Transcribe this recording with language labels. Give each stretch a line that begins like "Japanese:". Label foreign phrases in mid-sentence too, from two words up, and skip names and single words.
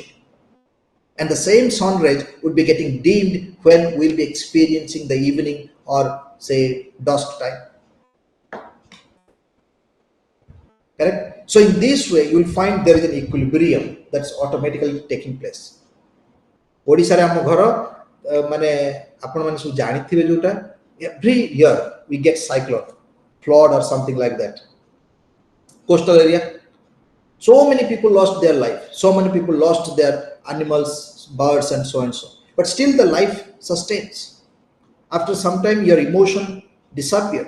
English: And the same sun rays would be getting dimmed when we'll be experiencing the evening or say dusk time. Correct? So in this way, you will find there is an equilibrium that's automatically taking place.
Odia: ଓଡ଼ିଶା ଆମ ଘର ମାନେ ଆପଣ ମାନେ ସବୁ ଜାଣିଥିବେ ଯୋଉଟା
English: every year we get cyclone, flood or something like that. Coastal area, so many people lost their life, so many people lost their animals, birds, and so and so. But still the life sustains. After some time, your emotion disappears.